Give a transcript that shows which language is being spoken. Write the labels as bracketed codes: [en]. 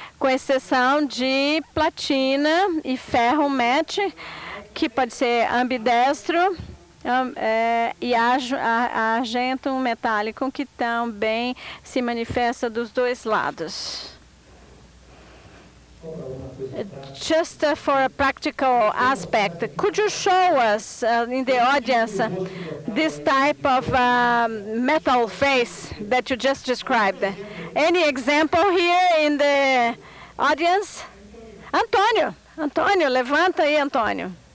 [pt] Com exceção de platina e ferro match, que pode ser ambidestro, e argento metálico, que também se manifesta dos dois lados. [en] Just for a practical aspect, could you show us in the audience this type of metal face that you just described? Any example here in the audience? [pt] Antônio, levanta aí, Antônio.